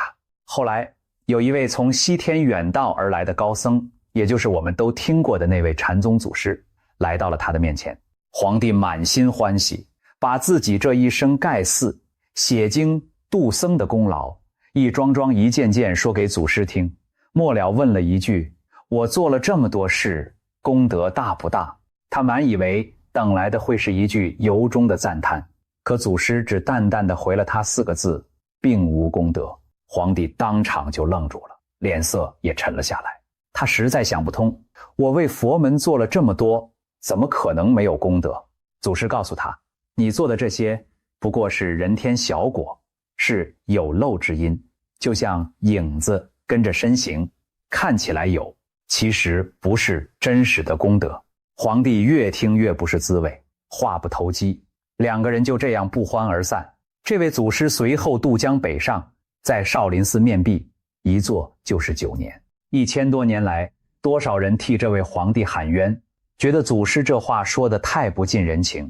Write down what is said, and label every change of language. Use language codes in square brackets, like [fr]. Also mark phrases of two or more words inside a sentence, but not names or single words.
[zh] 後來有一位從西天遠道而來的高僧，也就是我們都聽過的那位禪宗祖師，來到了他的面前。皇帝滿心歡喜，把自己這一生蓋寺、寫經、度僧的功勞一樁樁一件件說給祖師聽，末了問了一句：我做了這麼多事，功德大不大？他滿以為等來的會是一句由衷的讚嘆，可祖師只淡淡地回了他4個字：並無功德。皇帝當場就愣住了，臉色也沉了下來。他實在想不通，我為佛門做了這麼多，怎麼可能沒有功德？祖師告訴他，你做的這些不過是人天小果，是有漏之因，就像影子跟着身形，看起來有，其實不是真實的功德。皇帝越听越不是滋味，話不投機，2個人就這樣不歡而散。這位祖師隨後渡江北上，在少林寺面壁，一坐就是9年。1000多年來，多少人替這位皇帝喊冤，覺得祖師這話說得太不近人情。